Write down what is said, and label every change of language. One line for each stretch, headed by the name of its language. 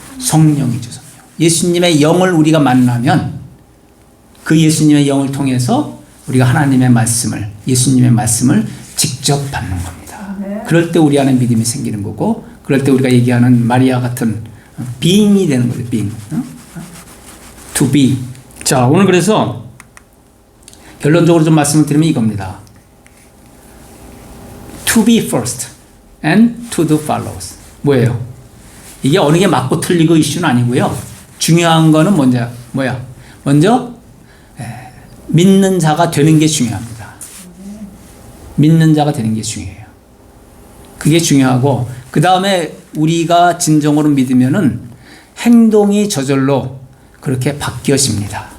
Korean: 성령이죠, 성령. 예수님의 영을 우리가 만나면 그 예수님의 영을 통해서 우리가 하나님의 말씀을, 예수님의 말씀을 직접 받는 겁니다. 그럴 때 우리 안에 믿음이 생기는 거고, 그럴 때 우리가 얘기하는 마리아 같은 being이 되는 거죠, being.
English: To be.
Korean: 자, 오늘 그래서 결론적으로 좀 말씀을 드리면 이겁니다.
English: To be first and to do follows.
Korean: 뭐예요? 이게 어느 게 맞고 틀리고 이슈는 아니고요. 중요한 거는 먼저 믿는 자가 되는 게 중요합니다. 믿는 자가 되는 게 중요해요. 그게 중요하고 그 다음에 우리가 진정으로 믿으면은 행동이 저절로 그렇게 바뀌어집니다.